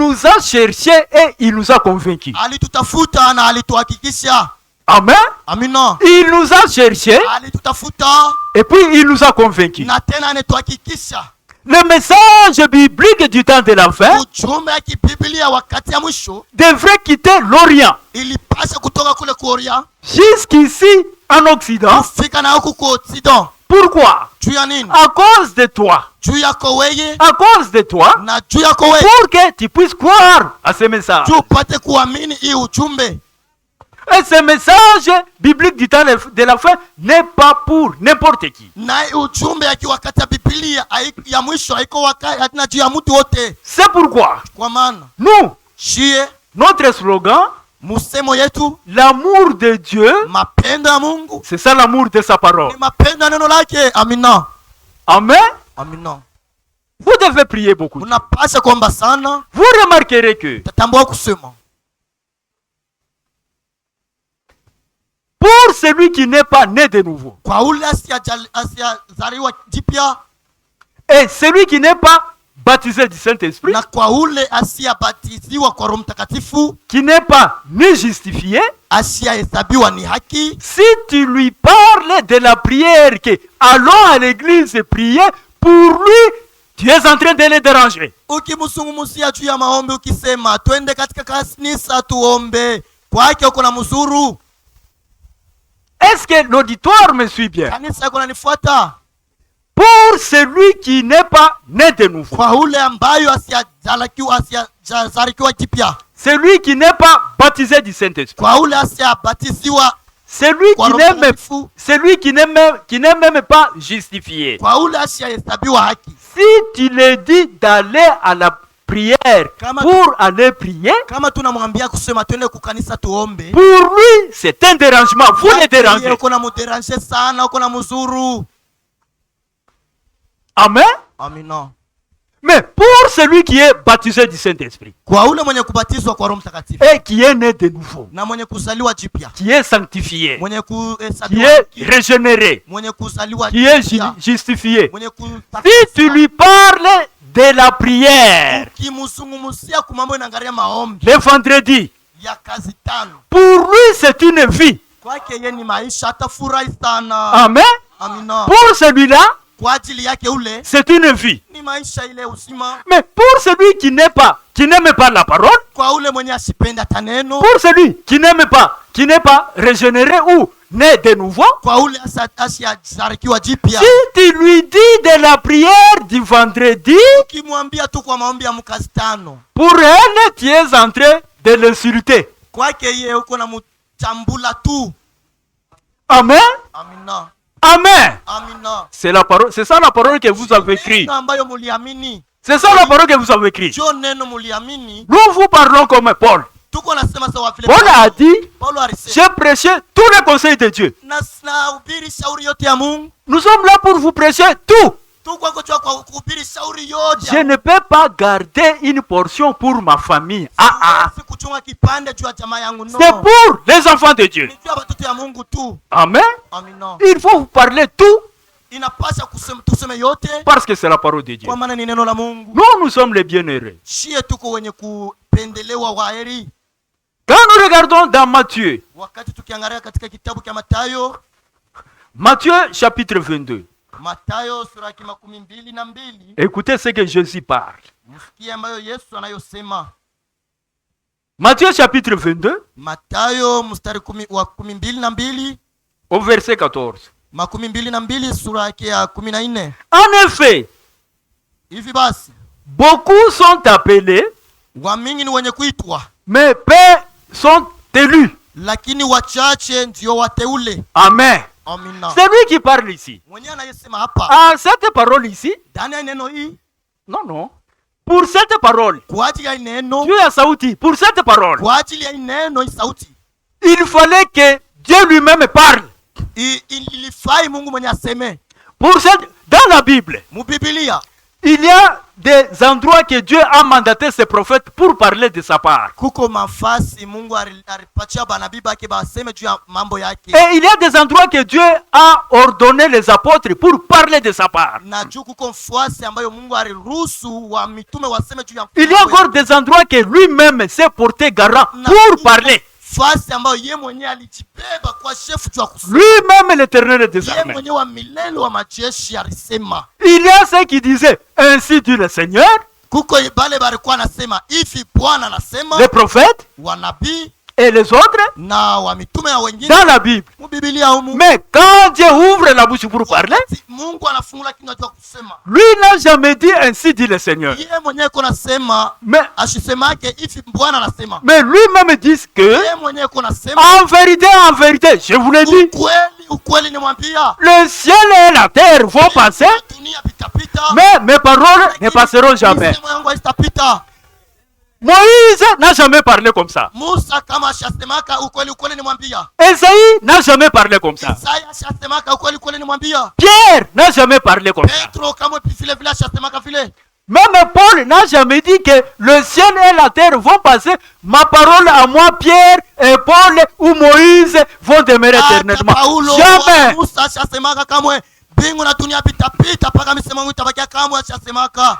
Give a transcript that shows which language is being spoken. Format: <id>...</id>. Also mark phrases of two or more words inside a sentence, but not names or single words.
<fr>nous a cherchés et il nous a convaincus.</fr> <sw>alitutafuta na alituhakikisha.</sw> <fr>Amen.</fr> <sw>Amina.</sw> <fr>Il nous a cherché</fr> <sw>Alitutafuta</sw> <fr>et puis il nous a convaincus.</fr> <sw>na tena anetuhakikisha.</sw> <fr>Le message biblique du temps de la fin</fr> <sw>Ujumbe ya kibiblia wakati ya mwisho</sw> <fr>devrait quitter l'Orient</fr> <sw>ilipasha kutoka kule Korea</sw> <fr>jusqu'ici en Occident.</fr> <sw>kufika na huku kwa Occident.</sw> <fr>Pourquoi?</fr> <sw>Juu ya nini?</sw> <fr>À cause de toi.</fr> <sw>Juu yako wewe</sw> <fr>À cause de toi.</fr> <sw>na juu yako wewe,</sw> <fr>Pour que tu puisses croire à ce message.</fr> <sw>juu upate kuamini hii ujumbe.</sw> <fr>Et ce message biblique du temps de la fin n'est pas pour n'importe qui.</fr> <sw>Na hii ujumbe ya wakati ya Biblia ya mwisho haiko wakati hatina juu ya mtu wote.</sw> <fr>C'est pourquoi</fr> <sw>Kwa maana</sw> <fr>nous,</fr> <sw>shie</sw> <fr>notre slogan,</fr> <sw>musemo yetu</sw> <fr>l'amour de Dieu,</fr> <sw>mapendo ya Mungu</sw> <fr>c'est ça l'amour de sa parole.</fr> <sw>ni mapendo ya neno lake. Amina.</sw> <fr>Amen.</fr> <sw>Amina.</sw> <fr>Vous devez prier beaucoup.</fr> <sw>Unapasha kuomba sana.</sw> <fr>Vous remarquerez que</fr> <sw>Tatambua kusema</sw> <fr>pour celui qui n'est pas né de nouveau</fr> <sw>kwa ule asiyazaliwa jipya</sw> <fr>et celui qui n'est pas baptisé du Saint-Esprit,</fr> <sw>na kwa ule asiyabatiziwa kwa Roho Mtakatifu,</sw> <fr>qui n'est pas ni justifié,</fr> <sw>asiyahesabiwa ni haki,</sw> <fr>si tu lui parles de la prière que allons à l'église et prier, pour lui, tu es en train de le déranger.</fr> <sw>ukimsungumusia juu ya maombi, ukisema twende katika kanisa tuombe, kwake uko na mzuru.</sw> <fr>Est-ce que l'auditoire me suit bien?</fr> <sw>Kanisa yako nanifuata?</sw> <fr>Pour celui qui n'est pas né de nouveau,</fr> <sw>Kwa ule ambayo asiyazaliwa jipya,</sw> <fr>celui qui n'est pas baptisé du Saint-Esprit,</fr> <sw>kwa ule asiyabatiziwa,</sw> <fr>celui</fr> <sw>kwa</sw> <fr>qui</fr> <sw>Roho</sw> <fr>n'est même,</fr> <sw>Mtakatifu,</sw> <fr>qui n'est même pas justifié.</fr> <sw>kwa ule asiyahesabiwa haki.</sw> <fr>Si tu le dis d'aller à la prière pour aller prier,</fr> <sw>Kama tunamwambia kusema twende kukanisa tuombe,</sw> <fr>pour lui c'est un dérangement. Vous le dérangez.</fr> <sw>uko na muderange sana, uko na mzuru.</sw> <fr>Amen.</fr> <sw>Amina.</sw> <fr>Mais pour celui qui est baptisé du Saint-Esprit</fr> <sw>Kwa ule mwenye kubatizwa kwa Roho Mtakatifu</sw> <fr>et qui est né de nouveau,</fr> <sw>na mwenye kuzaliwa jipya,</sw> <fr>qui est sanctifié,</fr> <sw>mwenye</sw> <fr>qui</fr> <sw>kuhesabiwa</sw> <fr>est</fr> <sw>haki,</sw> <fr>régénéré,</fr> <sw>mwenye kuzaliwa</sw> <fr>qui est</fr> <sw>jipya,</sw> <fr>justifié,</fr> <sw>mwenye</sw> <fr>si tu lui parles de la prière</fr> <sw>ukimsungumusia kwa mambo inaangalia maombi</sw> <fr>le vendredi,</fr> <sw>ya kazi tano,</sw> <fr>pour lui c'est une vie.</fr> <sw>kwake yeye ni maisha, atafurahi sana.</sw> <fr>Amen.</fr> <sw>Amina.</sw> <fr>Pour celui-là,</fr> <sw>Kwa ajili yake ule</sw> <fr>c'est une vie.</fr> <sw>ni maisha ile uzima.</sw> <fr>Mais pour celui qui n'aime pas la parole,</fr> <sw>Kwa ule mwenye asipenda taneno,</sw> <fr>pour celui qui n'est pas régénéré ou né de nouveau,</fr> <sw>kwa ule asiyazaliwa jipya,</sw> <fr>si tu lui dis de la prière du vendredi,</fr> <sw>ukimwambia tu kwa maombi ya mkazi tano,</sw> <fr>pour elle, tu es en train de l'insulter.</fr> <sw>kwake yeye uko na mchambula tu.</sw> <fr>Amen.</fr> <sw>Amina.</sw> <fr>Amen.</fr> <sw>Amina.</sw> <fr>C'est ça la parole que vous avez écrite.</fr> <sw>Ambayo muliamini.</sw> <fr>C'est ça la parole que vous avez écrite.</fr> <sw>Jo neno muliamini.</sw> <fr>Nous vous parlons comme Paul.</fr> <sw>Tuko nasema sawa vile</sw> <fr>Paul a dit,</fr> <sw>Paulo alisema,</sw> <fr>j'ai prêché tous les conseils de Dieu.</fr> <sw>na ubiri shauri yote ya Mungu.</sw> <fr>Nous sommes là pour vous prêcher tout.</fr> <sw>Tuko kwa kuhubiri shauri yote.</sw> <fr>Je ne peux pas garder une portion pour ma famille.</fr> <sw>Kuchunga kipande juu ya jamaa yangu, no.</sw> <fr>C'est pour les enfants de Dieu.</fr> <sw>Ni juu ya watoto ya Mungu tu.</sw> <fr>Amen.</fr> <sw>Amina.</sw> <fr>Il faut vous parler tout</fr> <sw>Inapasha tuseme yote</sw> <fr>parce que c'est la parole de Dieu.</fr> <sw>kwa maana ni neno la Mungu.</sw> <fr>Nous sommes les bienheureux.</fr> <sw>Shie tuko wenye kupendelewa waheri.</sw> <fr>Quand nous regardons dans Matthieu,</fr> <sw>Wakati tukiangalia katika kitabu cha Mathayo,</sw> <fr>Matthieu chapitre 22,</fr> <sw>Mathayo sura ya 22,</sw> <fr>écoutez ce que Jésus parle.</fr> <sw>msikie ambayo Yesu anayosema.</sw> <fr>Matthieu chapitre 22,</fr> <sw>Mathayo mstari wa 22,</sw> <fr>au verset 14.</fr> <sw>22 sura yake ya 14.</sw> <fr>En effet,</fr> <sw>Hivi basi</sw> <fr>beaucoup sont appelés,</fr> <sw>wamingi ni wenye kuitwa,</sw> <fr>mais peu sont élus.</fr> <sw>lakini wachache ndio wateule.</sw> <fr>Amen.</fr> <sw>Amina.</sw> <fr>C'est lui qui parle ici.</fr> <sw>Mwenye anayesema hapa</sw> <fr>Ah, cette parole ici,</fr> <sw>ndani ya neno hii,</sw> <fr>non. Pour cette parole,</fr> <sw>kwa ajili ya neno,</sw> <fr>Dieu a sauti. Pour cette parole,</fr> <sw>kwa ajili ya neno hii sauti,</sw> <fr>il fallait que Dieu lui-même parle.</fr> <sw>ilifai Mungu mwenye aseme.</sw> <fr>Dans la Bible,</fr> <sw>Mu Biblia</sw> <fr>il y a des endroits que Dieu a mandaté ses prophètes pour parler de sa part.</fr> <sw>kuko mafasi Mungu alipatia banabii bake baseme juu ya mambo yake,</sw> <fr>Et il y a des endroits que Dieu a ordonné les apôtres pour parler de sa part.</fr> <sw>na juu kuko mfuasi ambayo Mungu aliruhusu wa mitume waseme juu ya.</sw> <fr>Il y a encore des endroits que lui-même s'est porté garant pour parler.</fr> <sw>nafasi ambayo yeye mwenyewe alijibeba kwa shefu tu akusema.</sw> <fr>Lui-même l'Éternel des</fr> <sw>Yeye</sw> <fr>armées.</fr> <sw>mwenyewe wa milele wa majeshi alisema.</sw> <fr>Il y a ceux qui disaient ainsi dit le Seigneur.</fr> <sw>Kuko bale balikuwa anasema hivi Bwana anasema.</sw> <fr>Les prophètes</fr> <sw>Wanabii</sw> <fr>et les autres</fr> <sw>na wa mitume ya wengine</sw> <fr>dans la Bible.</fr> <sw>mu Biblia humu.</sw> <fr>Mais quand Dieu ouvre la bouche pour parler,</fr> <sw>Mungu anafungula kinywa cha kusema.</sw> <fr>lui n'a jamais dit ainsi dit le Seigneur.</fr> <sw>Yeye mwenyewe kuna sema</sw> <fr>Mais</fr> <sw>ashisemake hivi Bwana anasema.</sw> <fr>lui-même dit que</fr> <sw>Yeye mwenyewe kuna sema</sw> <fr>en vérité, je vous l'ai dit,</fr> <sw>ukweli nimwambia.</sw> <fr>le ciel et la terre vont passer,</fr> <sw>Dunia pitapita.</sw> <fr>mais mes paroles ne passeront jamais.</fr> <sw>Misemo yangu haitapita.</sw> <fr>Moïse n'a jamais parlé comme ça.</fr> <sw>Musa kama ashasemaka ukweli nimwambia.</sw> <fr>Esaïe n'a jamais parlé comme ça.</fr> <sw>Isaya ashasemaka ukweli nimwambia.</sw> <fr>Pierre n'a jamais parlé comme ça.</fr> <sw>Petro kama vile ashasemaka vile.</sw> <fr>Même Paul n'a jamais dit que le ciel et la terre vont passer. Ma parole à moi, Pierre et Paul ou Moïse vont demeurer éternellement. Jamais.</fr> <sw>Musa ashasemaka kamwe bingu na dunia pitapita paka misemo yangu itabakia kamwe ashasemaka.</sw>